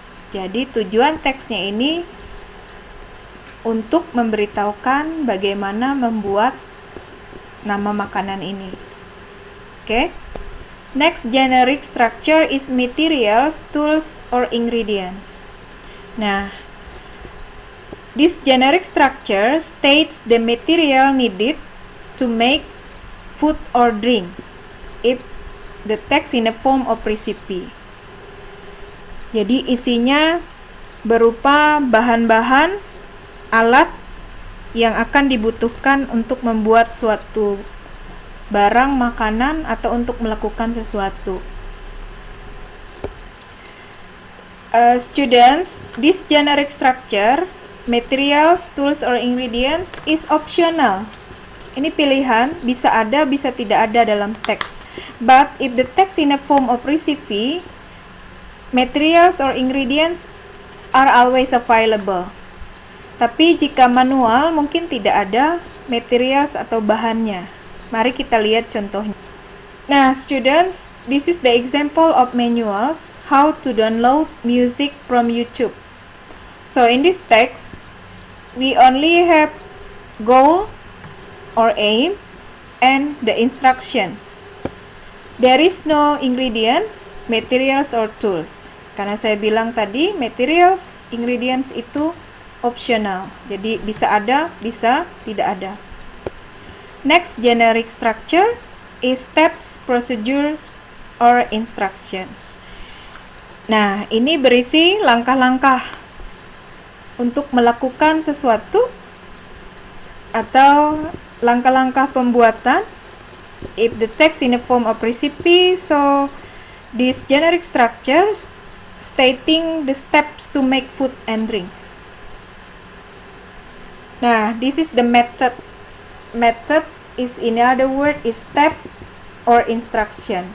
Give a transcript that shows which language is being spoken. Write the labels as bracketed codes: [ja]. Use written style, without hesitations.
[id] Jadi, tujuan teksnya ini untuk memberitahukan bagaimana membuat nama makanan ini. [en] Okay? Next generic structure is materials, tools, or ingredients. Nah, this generic structure states the material needed to make food or drink if the text in a form of recipe. [id] Jadi isinya berupa bahan-bahan alat yang akan dibutuhkan untuk membuat suatu barang makanan atau untuk melakukan sesuatu. [en] Students, this generic structure, materials, tools, or ingredients is optional. [id] Ini pilihan, bisa ada, bisa tidak ada dalam teks. [en] But if the text in a form of recipe, materials or ingredients are always available. [id] Tapi jika manual mungkin tidak ada materials atau bahannya. Mari kita lihat contohnya. [en] Nah, students, this is the example of manuals how to download music from YouTube. So in this text, we only have goal or aim and the instructions. There is no ingredients, materials, or tools. [id] Karena saya bilang tadi, materials, ingredients itu optional. Jadi bisa ada, bisa tidak ada. [en] Next generic structure is steps, procedures, or instructions. [id] Nah, ini berisi langkah-langkah untuk melakukan sesuatu atau langkah-langkah pembuatan. [en] If the text in the form of recipe, so this generic structure stating the steps to make food and drinks. Nah, this is the method. Method is, in other word, is step or instruction.